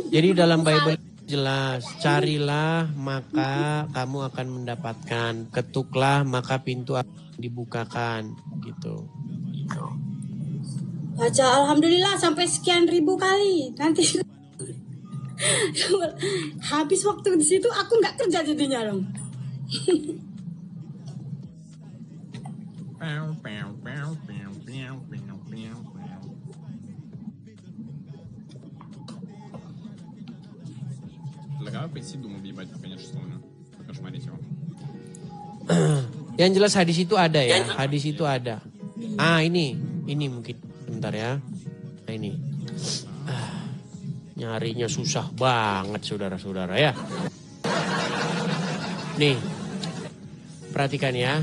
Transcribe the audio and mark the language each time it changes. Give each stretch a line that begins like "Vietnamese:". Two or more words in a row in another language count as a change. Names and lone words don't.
Indonesian: Jadi dalam Bible jelas, carilah maka kamu akan mendapatkan, ketuklah maka pintu akan dibukakan, gitu. Baca alhamdulillah sampai sekian ribu kali. Nanti habis waktu di situ aku nggak kerja jadinya dong.
Russian: Предлагаю пойти Думу въебать, конечно, что у него. Покошмарить его.
Indonesian: Yang jelas hadis itu ada ya, hadis itu ada. Ini mungkin bentar ya. Nah ini. Nyarinya susah banget saudara-saudara ya. Nih, perhatikan ya.